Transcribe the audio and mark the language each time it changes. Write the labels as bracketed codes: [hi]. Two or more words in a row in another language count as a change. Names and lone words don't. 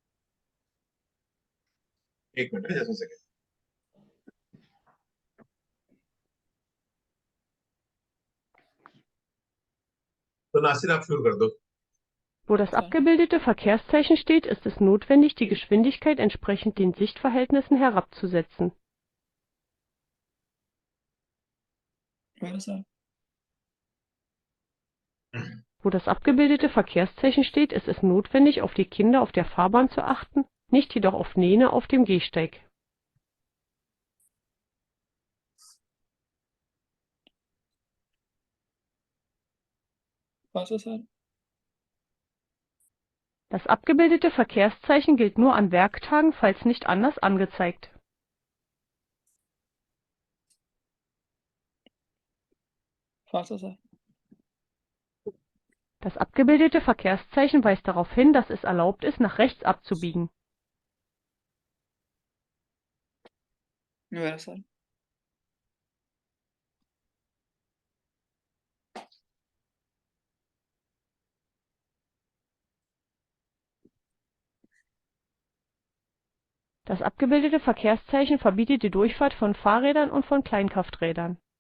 [hi] एक मिनट, जैसे सेकंड। तो नासिर आप शुरू कर दो। [de] Wo das abgebildete Verkehrszeichen steht, ist es notwendig, die Geschwindigkeit entsprechend den Sichtverhältnissen herabzusetzen. [hi] मेरे सर [de] Wo das abgebildete Verkehrszeichen steht, ist es notwendig, auf die Kinder auf der Fahrbahn zu achten, nicht jedoch auf Nähne auf dem Gehsteig. was ist सर? Das abgebildete Verkehrszeichen gilt nur an Werktagen, falls nicht anders angezeigt. was ist सर? Das abgebildete Verkehrszeichen weist darauf hin, dass es erlaubt ist, nach rechts abzubiegen. [hi] मेरा सर [de] Das abgebildete Verkehrszeichen verbietet die Durchfahrt von Fahrrädern und von Kleinkrafträdern.